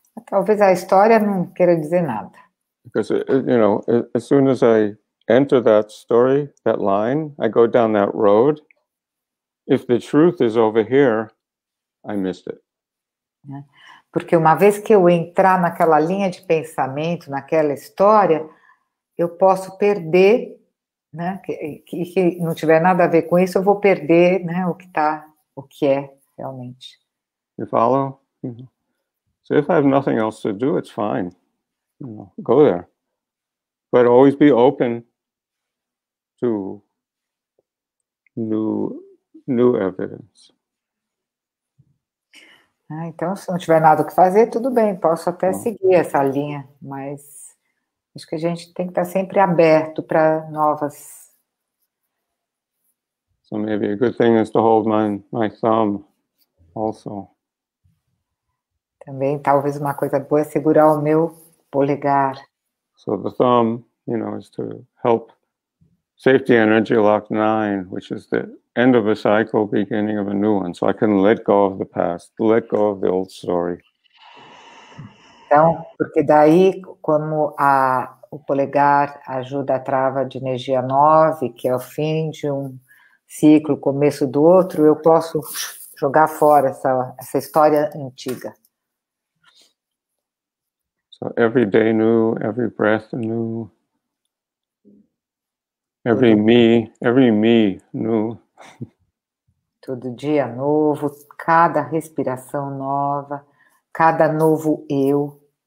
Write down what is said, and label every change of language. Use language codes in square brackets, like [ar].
[pt] Talvez a história não queira dizer nada. [en] Because, you know, as soon as I enter that story, that line, I go down that road. If the truth is over here, I missed it. [pt] Porque uma vez que eu entrar naquela linha de pensamento, naquela história, eu posso perder, né? Que não tiver nada a ver com isso, eu vou perder, né? O que é realmente. [en] You follow? Mm-hmm. So if I have nothing else to do, it's fine. You know, go there, but always be open to new evidence. [pt] Ah, então, se não tiver nada o que fazer, tudo bem, posso até seguir essa linha, mas acho que a gente tem que estar sempre aberto para novas. [en] So maybe a good thing is to hold my thumb also. [pt] Também, talvez uma coisa boa é segurar o meu polegar. [en] So the thumb, is to help safety energy lock 9, which is the end of a cycle, beginning of a new one. So I can let go of the past, let go of the old story. [pt] Então, porque daí, como o polegar ajuda a trava de energia 9, que é o fim de um ciclo, começo do outro, eu posso jogar fora essa história antiga. [en] So every day new, every breath new, every me new. [pt] Todo dia novo, cada respiração nova, cada novo eu.